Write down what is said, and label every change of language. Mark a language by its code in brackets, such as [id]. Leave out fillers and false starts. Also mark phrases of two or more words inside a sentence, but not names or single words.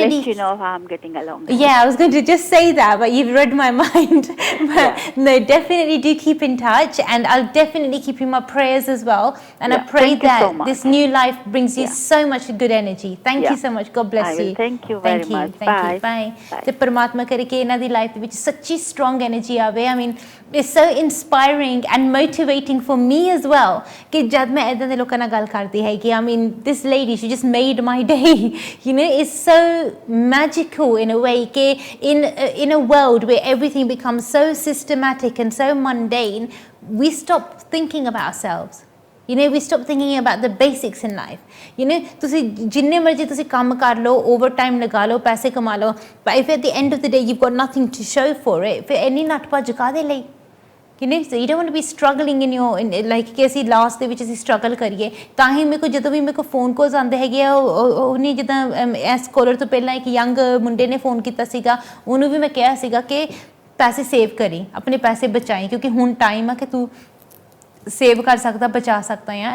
[en] I'll let you know how I'm getting along. Yeah, I was going to just say that, but you've read my mind. But no, definitely do keep in touch, and I'll definitely keep you in my prayers as well. And I pray that this new life brings you so much good energy. Thank you so much. God bless you. Thank you very much. Thank you. Bye. [pa] ਤੇ ਪਰਮਾਤਮਾ ਕਰੇ ਕਿ ਇਹਨਾਂ ਦੀ ਲਾਈਫ ਦੇ ਵਿੱਚ ਸੱਚੀ [en] strong energy [pa] ਆਵੇ. [en] I mean, it's so inspiring and motivating for me as well. [pa] ਕਿ ਜਦ ਮੈਂ ਇਦਾਂ ਦੇ ਲੋਕਾਂ ਨਾਲ ਗੱਲ ਕਰਦੀ ਹੈ ਕਿ [en] I mean, this lady, she just made my day. It's so magical in a way [pa] ਕਿ [en] in a world where everything becomes so systematic and so mundane, we stop thinking about ourselves. We stop thinking about the basics in life. [pa] ਤੁਸੀਂ ਜਿੰਨੇ ਮਰਜ਼ੀ ਤੁਸੀਂ ਕੰਮ ਕਰ ਲਓ, [en] over time [pa] ਲਗਾ ਲਓ, ਪੈਸੇ ਕਮਾ ਲਓ, [en] but if at the end of the day you've got nothing to show for it, [pa] ਫਿਰ ਇੰਨੀ ਨੱਠ ਭੱਜ ਕਾਹਦੇ ਲਈ? [en] So you don't want to be struggling in your like [pa] ਕਿ ਅਸੀਂ ਲਾਸਟ ਦੇ ਵਿੱਚ ਅਸੀਂ ਸਟਰਗਲ ਕਰੀਏ। ਤਾਂ ਹੀ ਮੇਰੇ ਕੋਲ ਜਦੋਂ ਵੀ ਮੇਰੇ ਕੋਲ [en] phone calls [pa] ਆਉਂਦੇ ਹੈਗੇ ਆ, ਉਹਨੇ ਜਿੱਦਾਂ ਇਸ ਕਾਲਰ ਤੋਂ ਪਹਿਲਾਂ ਇੱਕ ਯੰਗ ਮੁੰਡੇ ਨੇ ਫੋਨ ਕੀਤਾ ਸੀਗਾ, ਉਹਨੂੰ ਵੀ ਮੈਂ ਕਿਹਾ ਸੀਗਾ ਕਿ ਪੈਸੇ ਸੇਵ ਕਰੀ, ਆਪਣੇ ਪੈਸੇ ਬਚਾਈ, ਕਿਉਂਕਿ ਹੁਣ ਟਾਈਮ ਆ ਕਿ ਤੂੰ ਸੇਵ ਕਰ ਸਕਦਾ, ਬਚਾ ਸਕਦਾ ਆ।